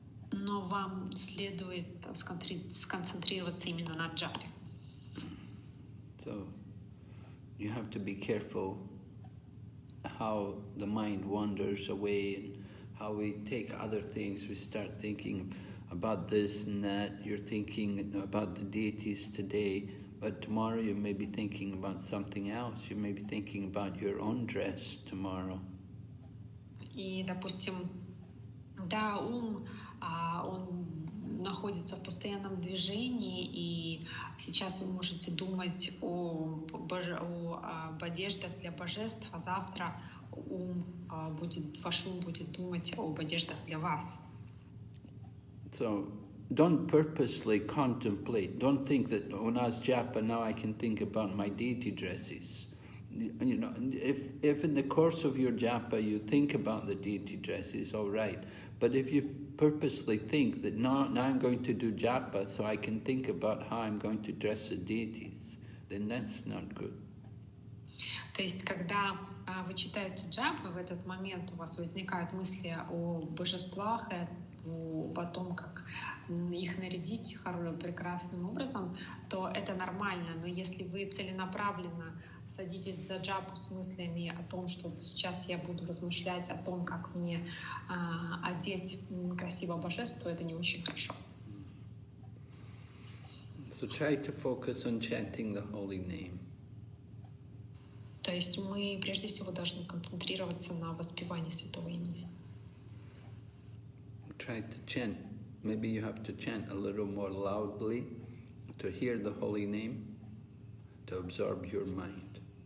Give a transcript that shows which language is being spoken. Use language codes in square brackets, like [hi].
[ru] Но вам следует сконцентрироваться именно на джапе. [en] So you have to be careful how the mind wanders away and how we take other things. We start thinking about this and that. You're thinking about the deities today, but tomorrow you may be thinking about something else. You may be thinking about your own dress tomorrow. [ru] И, допустим, да, ум, он находится в постоянном движении, и сейчас вы можете думать об одеждах для божеств, а завтра ваш ум будет думать об одеждах для вас. [en] So don't purposely contemplate. Don't think that when I was japa, now I can think about my deity dresses. You know, if in the course of your japa you think about the deity dresses, all right. But if you purposely think that now I'm going to do japa so I can think about how I'm going to dress the deities, then that's not good. [ru] То есть, когда вы читаете джапы, в этот момент у вас возникают мысли о божествах, о том, как их нарядить прекрасным образом, то это нормально. Но если вы целенаправленно садитесь за джапу с мыслями о том, что сейчас я буду размышлять о том, как мне одеть красиво божество, то это не очень хорошо. [en] So try to focus on chanting the holy name. [ru] То есть мы прежде всего должны концентрироваться на воспевании святого имени. [en] Try to chant maybe you have to chant a little more loudly to hear the holy name, to absorb your mind.